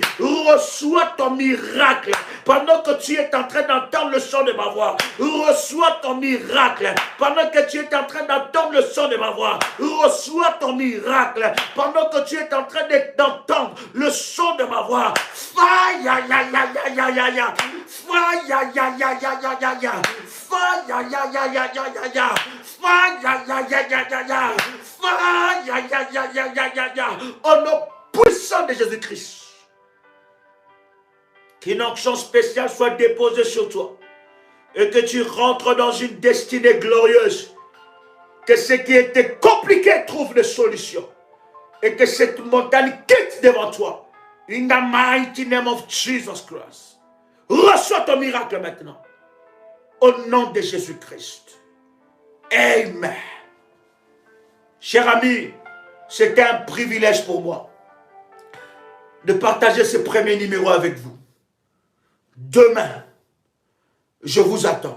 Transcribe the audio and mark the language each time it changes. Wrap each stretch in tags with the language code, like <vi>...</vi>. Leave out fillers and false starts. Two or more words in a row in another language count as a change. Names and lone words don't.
<fr>Reçois ton miracle. Pendant que tu es en train d'entendre le son de ma voix, reçois ton miracle. Pendant que tu es en train d'entendre le son de ma voix, reçois ton miracle. Pendant que tu es en train d'entendre le son de ma voix, faya ya ya ya ya ya ya, faya ya ya ya ya ya ya, faya ya ya ya ya ya ya, faya ya ya ya ya ya, faya ya ya ya ya ya ya. Au nom puissant de Jésus-Christ, qu'une onction spéciale soit déposée sur toi et que tu rentres dans une destinée glorieuse. Que ce qui était compliqué trouve des solutions. Et que cette montagne quitte devant toi.</fr> <en>In the mighty name of Jesus Christ.</en> <fr>Reçois ton miracle maintenant. Au nom de Jésus-Christ. Amen. Cher ami, c'était un privilège pour moi de partager ce premier numéro avec vous. Demain, je vous attends.</fr>